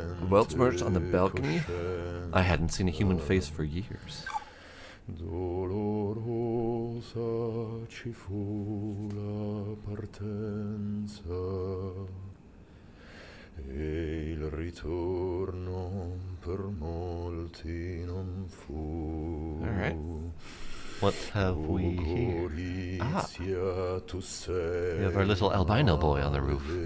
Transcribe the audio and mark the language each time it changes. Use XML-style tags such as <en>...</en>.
<en>Welch merged on the balcony? I hadn't seen a human face for years.</en> <it>Dolorosa ci fu la partenza e il ritorno per molti non fu.</it> <en>Alright. What have we here? Ah,</en> <it>Tu</it> <en>we have our little albino boy on the roof.</en>